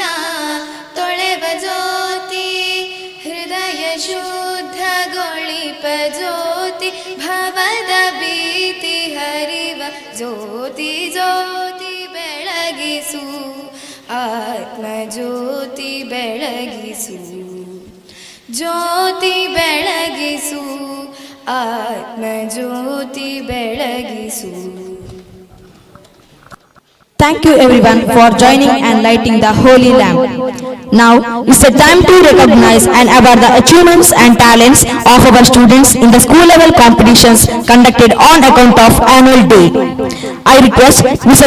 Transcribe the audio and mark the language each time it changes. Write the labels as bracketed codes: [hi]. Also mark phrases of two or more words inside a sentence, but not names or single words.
[kn] ತೊಳೆವ ಜ್ಯೋತಿ, ಹೃದಯ ಶುದ್ಧಗೊಳಿಪ ಜ್ಯೋತಿ, ಭವದ ಭೀತಿ ಹರಿವ ಜ್ಯೋತಿ, ಜ್ಯೋತಿ ಬೆಳಗಿಸು, ಆತ್ಮ ಜ್ಯೋತಿ ಬೆಳಗಿಸು, ಜ್ಯೋತಿ ಬೆಳಗಿಸು, ಆತ್ಮ ಜ್ಯೋತಿ ಬೆಳಗಿಸು. [en] Thank you everyone for joining and lighting the holy lamp. Now is the time to recognize and award the achievements and talents of our students in the school level competitions conducted on account of annual day. I request Mrs.